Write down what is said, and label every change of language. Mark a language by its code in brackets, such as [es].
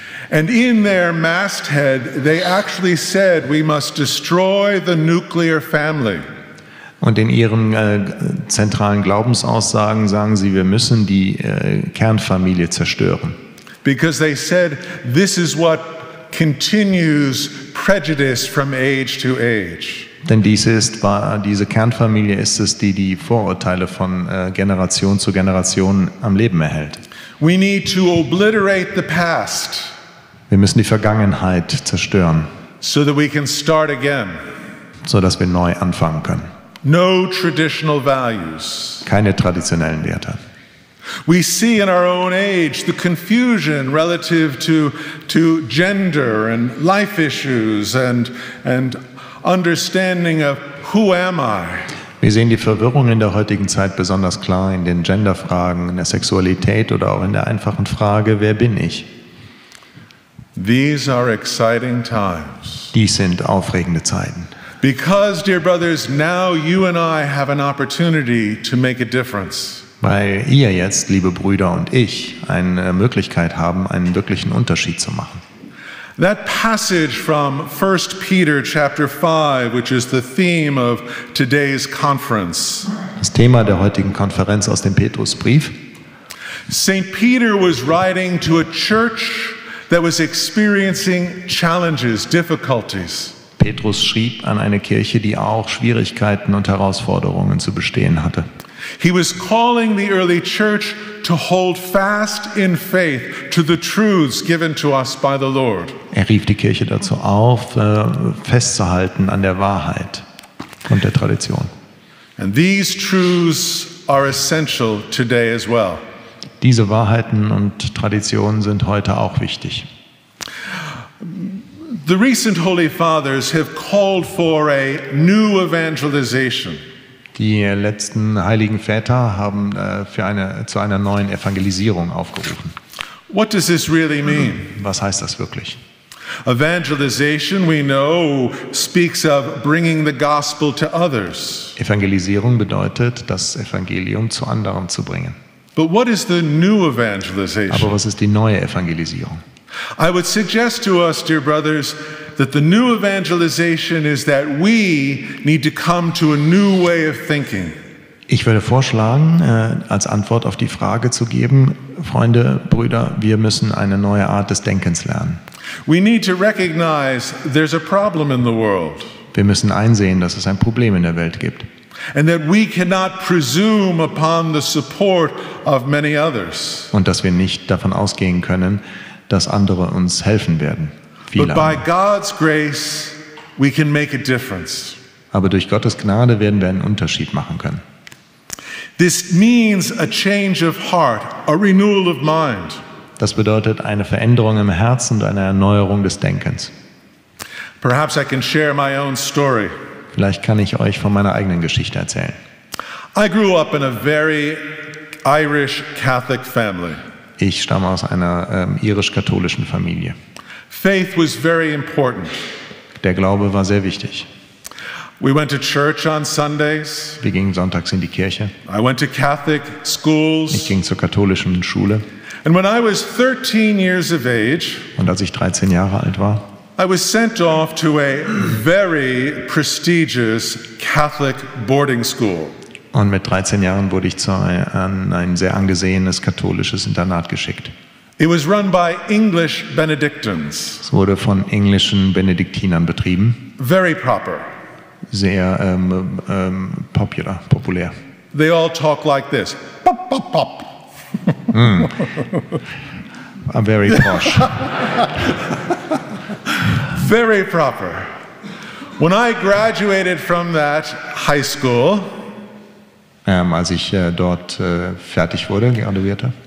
[en] And in their masthead, they actually said we must destroy the nuclear family. [de] Und in ihren zentralen Glaubensaussagen sagen sie, wir müssen die Kernfamilie zerstören. [en] Because they said this is what continues prejudice from age to age. [de] Denn diese Kernfamilie ist es, die die Vorurteile von Generation zu Generation am Leben erhält. [en] We need to obliterate the past. [de] Wir müssen die Vergangenheit zerstören, [en] so that we can start again. [de] Sodass wir neu anfangen können. [en] No traditional values. [de] Keine traditionellen Werte. [en] We see in our own age the confusion relative to gender and life issues and understanding of who am I? [de] Wir sehen die Verwirrung in der heutigen Zeit besonders klar in den Genderfragen, in der Sexualität oder auch in der einfachen Frage, wer bin ich? [en] These are exciting times. [de] Dies sind aufregende Zeiten. [en] Because, dear brothers, now you and I have an opportunity to make a difference. [de] Weil ihr jetzt, liebe Brüder und ich, eine Möglichkeit haben, einen wirklichen Unterschied zu machen. [en] That passage from 1 Peter chapter 5, which is the theme of today's conference. [de] Das Thema der heutigen Konferenz aus dem Petrusbrief. [en] St. Peter was writing to a church that was experiencing challenges, difficulties. [de] Petrus schrieb an eine Kirche, die auch Schwierigkeiten und Herausforderungen zu bestehen hatte. [en] He was calling the early church to hold fast in faith to the truths given to us by the Lord. [de] Er rief die Kirche dazu auf, festzuhalten an der Wahrheit und der Tradition. [en] And these truths are essential today as well. [de] Diese Wahrheiten und Traditionen sind heute auch wichtig. [en] The recent Holy Fathers have called for a new evangelization. [de] Die letzten heiligen Väter haben zu einer neuen Evangelisierung aufgerufen. [en] What does this really mean? [de] Was heißt das wirklich? [en] Evangelization, we know, speaks of bringing the gospel to others. [de] Evangelisierung bedeutet, das Evangelium zu anderen zu bringen. [en] But what is the new evangelization? [de] Aber was ist die neue Evangelisierung? [en] I would suggest to us, dear brothers, that the new evangelization is that we need to come to a new way of thinking. [de] Ich würde vorschlagen, als Antwort auf die Frage zu geben, Freunde, Brüder, wir müssen eine neue Art des Denkens lernen. [en] We need to recognize there's a problem in the world. [de] Wir müssen einsehen, dass es ein Problem in der Welt gibt. [en] And that we cannot presume upon the support of many others. [de] Und dass wir nicht davon ausgehen können, dass andere uns helfen werden. [en] But by God's grace, we can make a difference. [de] Aber durch Gottes Gnade werden wir einen Unterschied machen können. [en] This means a change of heart, a renewal of mind. [de] Das bedeutet eine Veränderung im Herzen und eine Erneuerung des Denkens. [en] Perhaps I can share my own story. [de] Vielleicht kann ich euch von meiner eigenen Geschichte erzählen. [en] I grew up in a very Irish Catholic family. [de] Ich stamme aus einer irisch-katholischen Familie. [en] Faith was very important. [de] Der Glaube war sehr wichtig. [en] We went to church on Sundays. [de] Wir gingen sonntags in die Kirche. [en] I went to Catholic schools. [de] Ich ging zur katholischen Schule. [en] And when I was 13 years of age, [de] und als ich 13 Jahre alt war, [en] I was sent off to a very prestigious Catholic boarding school. [de] Und mit 13 Jahren wurde ich an ein sehr angesehenes katholisches Internat geschickt. [en] It was run by English Benedictines. [de] Es wurde von englischen Benediktinern betrieben. [en] Very proper. [de] sehr populär. [en] They all talk like this. Pop, pop, pop. Very posh. Very proper. When I graduated from that high school, [de] Als ich dort fertig wurde, graduierte,